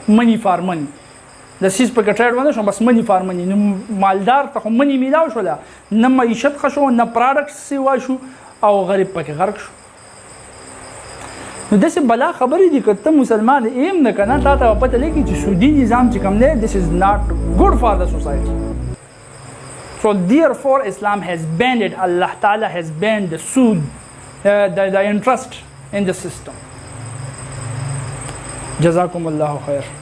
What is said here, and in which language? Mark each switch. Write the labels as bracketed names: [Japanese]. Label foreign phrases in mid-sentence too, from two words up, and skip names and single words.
[English] money for money, [Pashto] د سیز په ټریډ ونه شو، بس [English] money for money. [Pashto] نو مالدار ته خو منی میلاو شوله، نه معیشت ښه شو، نه پراډکټ سیوا شو، او غریب پکې غرق شو. نو داسې بلا خبرې دي که ته مسلمان ایم نه که نه، تا ته به پته لګي چې سودي نظام چې کوم دی [English] this is not good for the society. So therefore Islam has banned it. Allah Ta'ala has banned the sood, the interest in the system. [Arabic] جزاكم الله خير.